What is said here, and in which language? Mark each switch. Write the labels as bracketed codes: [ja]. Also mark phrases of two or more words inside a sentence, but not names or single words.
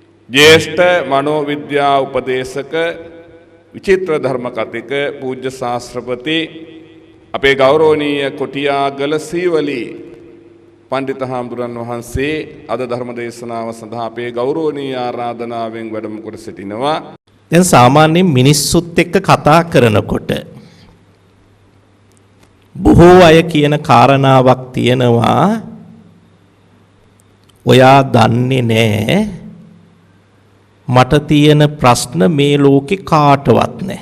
[si] ජ්‍යෙෂ්ඨ මනෝවිද්‍යා උපදේශක විචිත්‍ර ධර්ම කථික පූජ්‍ය ශාස්ත්‍රපති අපේ ගෞරවනීය කොටියාගල සීවලී පණ්ඩිත हामुදුරන් වහන්සේ අද ධර්ම දේශනාව සඳහා අපේ ගෞරවනීය ආරාධනාවෙන් වැඩම කොට සිටිනවා. දැන් සාමාන්‍යයෙන් මිනිස්සුත් එක්ක කතා කරනකොට බොහෝ අය කියන කාරණාවක් තියෙනවා. ඔයා දන්නේ නැහැ මට තියෙන ප්‍රශ්න මේ ලෝකේ කාටවත් නැහැ.